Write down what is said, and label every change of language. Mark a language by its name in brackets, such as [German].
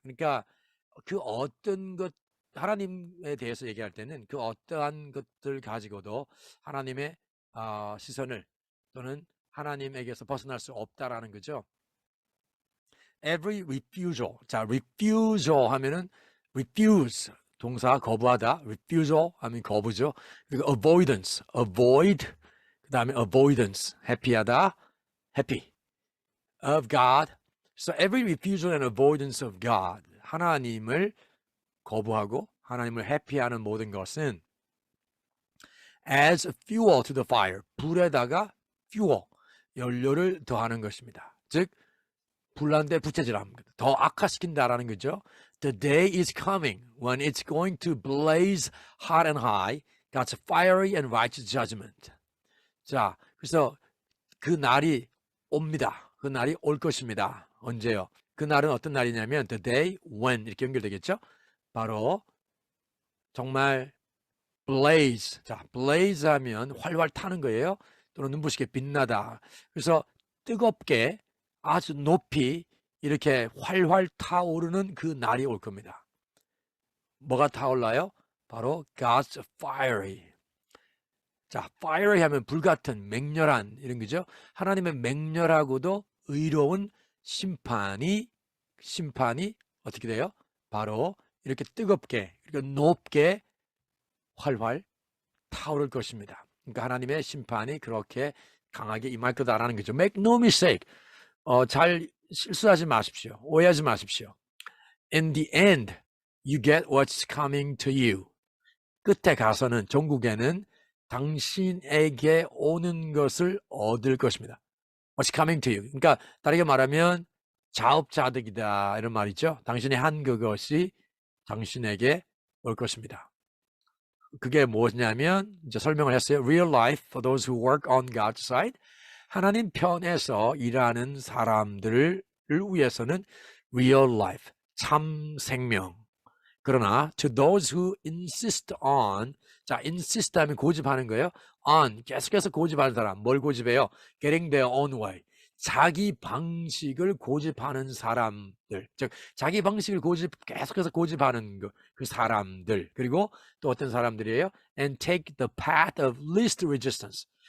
[Korean] 그러니까 그 어떤 것 하나님에 대해서 얘기할 때는 그 어떠한 것들 가지고도 하나님의 시선을 또는 하나님에게서 벗어날 수 없다라는 거죠. [English] Every refusal. [Korean] 자, refusal 하면은 refuse 동사 거부하다. refusal 하면 거부죠. 그리고 avoidance, avoid. 그다음에 avoidance, 회피하다, happy of God. [English] So every refusal and avoidance of God. [Korean] 하나님을 거부하고 하나님을 회피하는 모든 것은 [English] as fuel to the fire. [Korean] 불에다가 fuel, 연료를 더하는 것입니다. 즉 불난데 부채질함, 더 악화시킨다라는 거죠. [English] The day is coming when it's going to blaze hot and high, God's fiery and righteous judgment. [Korean] 자, 그래서 그 날이 옵니다. 그 날이 올 것입니다. 언제요? 그 날은 어떤 날이냐면 the day when 이렇게 연결되겠죠? 바로 정말 blaze. 자, blaze 하면 활활 타는 거예요. 또는 눈부시게 빛나다. 그래서 뜨겁게 아주 높이 이렇게 활활 타오르는 그 날이 올 겁니다. 뭐가 타올라요? [English] 바로 God's fiery. [Korean] 자, fiery 하면 불같은, 맹렬한 이런 거죠. 하나님의 맹렬하고도 의로운 심판이 어떻게 돼요? 바로 이렇게 뜨겁게, 이렇게 높게 활활 타오를 것입니다. 그러니까 하나님의 심판이 그렇게 강하게 임할 거다라는 거죠. [English] Make no mistake. [Korean] 잘 실수하지 마십시오. 오해하지 마십시오. [English] In the end, you get what's coming to you. [Korean] 끝에 가서는 종국에는 당신에게 오는 것을 얻을 것입니다. [English] What's coming to you. [Korean] 그러니까 다르게 말하면 자업자득이다 이런 말이죠. 당신이 한 그것이 당신에게 올 것입니다. 그게 뭐냐면 이제 설명을 했어요. [English] Real life for those who work on God's side. [Korean] 하나님 편에서 일하는 사람들을 위해서는 real life, 참 생명. 그러나 [English] to those who insist on, [Korean] 자, insist 하면 고집하는 거예요. on, 계속해서 고집하는 사람. 뭘 고집해요? [English] Getting their own way. [Korean] 자기 방식을 고집하는 사람들, 즉 자기 방식을 계속해서 고집하는 그 사람들, 그리고 또 어떤 사람들이에요? [English] And take the path of least resistance.